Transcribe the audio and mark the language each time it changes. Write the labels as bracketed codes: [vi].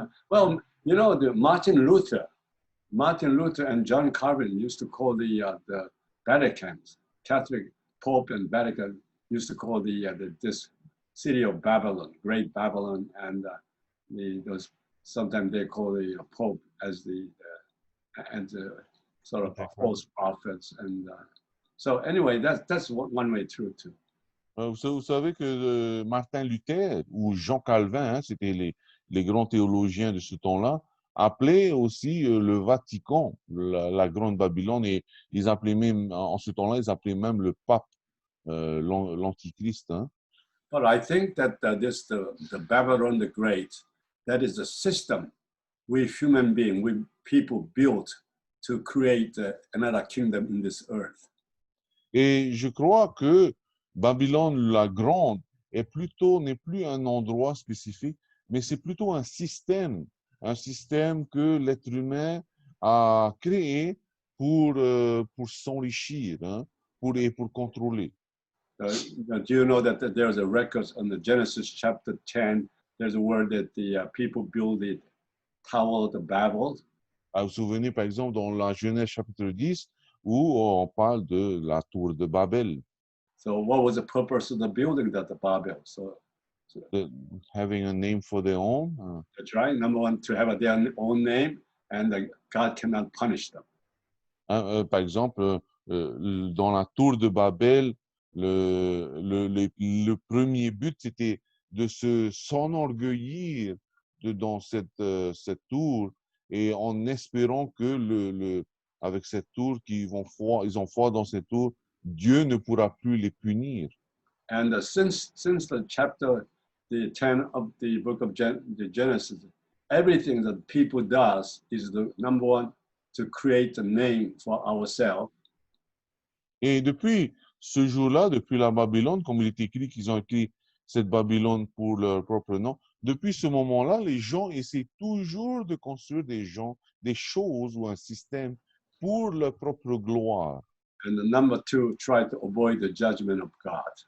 [en] Well, you know, Martin Luther and John Calvin used to call the Vatican, Catholic Pope and Vatican used to call this city of Babylon, Great Babylon, and those sometimes they call the Pope as the sort of false prophets, and so anyway, that's one way through too. [fr] Vous savez que Martin Luther ou Jean Calvin, hein, c'était les grands théologiens de ce temps-là, appelaient aussi le Vatican, la Grande Babylone, et ils appelaient même, en ce temps-là, ils appelaient même le pape, l'Antichrist. Hein. [en] But I think that the Babylon the Great, that is the system we human beings, we people built to create another kingdom in this earth. [fr] Et je crois que Babylone la Grande n'est plus un endroit spécifique, mais c'est plutôt un système que l'être humain a créé pour s'enrichir, hein, pour contrôler. [en] Do you know that there's a record on the Genesis chapter 10, there's a word that the people build the Tower of the Babel? [fr] Vous vous souvenez, par exemple, dans la Genèse chapitre 10, où on parle de la tour de Babel. [en] So what was the purpose of the building that the Babel? So having a name for their own. That's right. Number one, to have their own name, and God cannot punish them. [fr] Par exemple, dans la tour de Babel, le premier but, c'était de s'enorgueillir dans cette tour et en espérant que avec cette tour ils ont foi dans cette tour, Dieu ne pourra plus les punir. [en] And since the chapter 10 of the book of the Genesis, everything that people does is the number one, to create a name for ourselves. [fr] Et depuis ce jour-là, depuis la Babylone, comme il est écrit qu'ils ont écrit cette Babylone pour leur propre nom, depuis ce moment-là, les gens essaient toujours de construire des choses ou un système pour leur propre gloire. [en] And the number two, try to avoid the judgment of God.